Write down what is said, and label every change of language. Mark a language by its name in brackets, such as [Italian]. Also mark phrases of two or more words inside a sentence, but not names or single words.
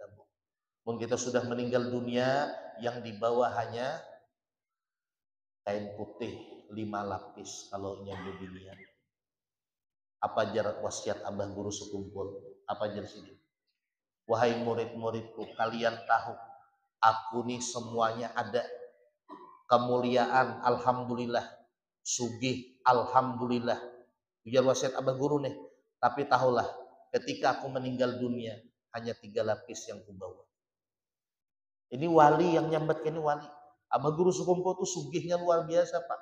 [Indonesian] Mungkin kita sudah meninggal dunia, yang dibawa hanya kain putih 5 lapis kalau yang beginian. [Banjar] Apa jarak wasiat abah guru sekumpul? Apa jarak sini? [Indonesian] Wahai murid-muridku, kalian tahu, aku nih semuanya ada. Kemuliaan, alhamdulillah. [Banjar] Sugih, alhamdulillah. [Indonesian] Biar wasiat abah guru nih. Tapi tahulah, ketika aku meninggal dunia, hanya 3 lapis yang kubawa. [Banjar] Ini wali yang nyambatkan, ini wali. Abah Guru Sukompo itu sugihnya luar biasa, Pak.